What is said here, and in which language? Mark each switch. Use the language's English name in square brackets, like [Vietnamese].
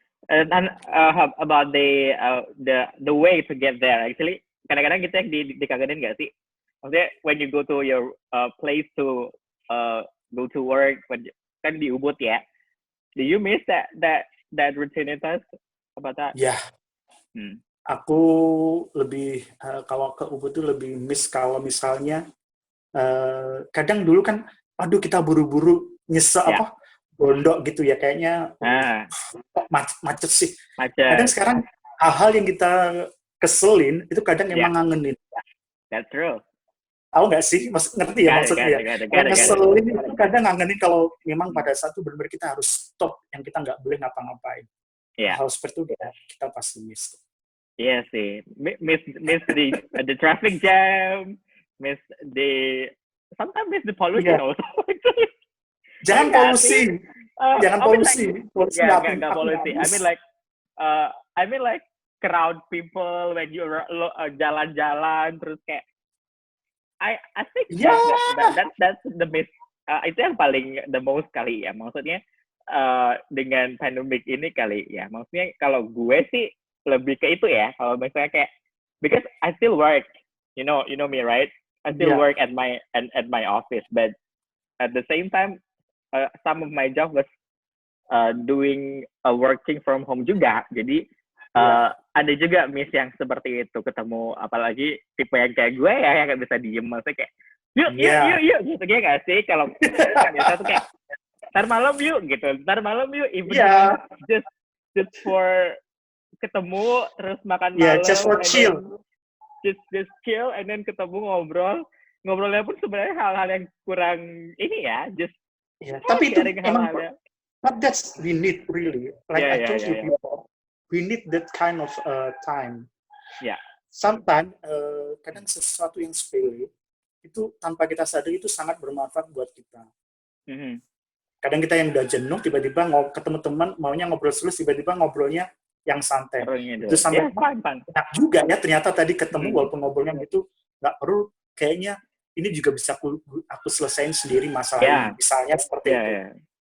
[English] And about the way to get there, actually, [Indonesian] kadang-kadang kita dikangenin nggak sih? Maksudnya [English] when you go to your place to go to work, [Indonesian] kan di Ubud ya. [English] Do you miss that rutinitas about that? [Indonesian] Aku lebih kalau ke Ubud tuh lebih miss kalau misalnya kadang dulu kan, aduh kita buru-buru bondok gitu ya, kayaknya macet sih. Kadang sekarang hal-hal yang kita keselin itu kadang emang ngangenin. [English] That's true. [Indonesian] Tahu nggak sih? Ngerti ya maksudnya? Ngeselin itu kadang ngangenin kalau memang pada saat itu benar-benar kita harus stop, yang kita nggak boleh ngapa-ngapain. Hal seperti itu kita pasti miss. Iya sih, [English] miss the traffic jam, miss the sometimes it's the pollution also. [Indonesian] Jangan polusi. Jangan polusi. Polusi nggak polusi. [English] I mean like crowd people when you [Indonesian] jalan-jalan terus kayak [English] I think that's the best. [Indonesian] Itu yang paling [English] the most [Indonesian] kali ya. Maksudnya dengan pandemic ini kali ya. Maksudnya kalau gue sih lebih ke itu ya. Kalau misalnya kayak [English] because I still work, you know me, right? I still work at my office, but at the same time, some of my job was doing working from home juga. [Indonesian] Jadi ada juga miss yang seperti itu, ketemu apalagi tipe yang kayak gue ya yang nggak bisa diem, maksudnya kayak yuk gitu ya nggak sih, kalau biasa tuh kayak ntar malam yuk [English] even just for [Indonesian] ketemu terus makan malam, [English] just for chill, just chill and then [Indonesian] ketemu ngobrolnya pun sebenarnya hal-hal yang kurang ini ya, tapi itu emang [English] but that's we need really, like I told you before, we need that kind of time. [Indonesian] Sometimes kadang sesuatu yang sepele itu tanpa kita sadari itu sangat bermanfaat buat kita. Kadang kita yang udah jenuh tiba-tiba ketemu teman maunya ngobrol terus, tiba-tiba ngobrolnya yang santai. Itu sampai enak juga ya ternyata tadi ketemu walaupun ngobrolnya gitu nggak perlu, kayaknya ini juga bisa aku selesain sendiri masalahnya, misalnya seperti itu.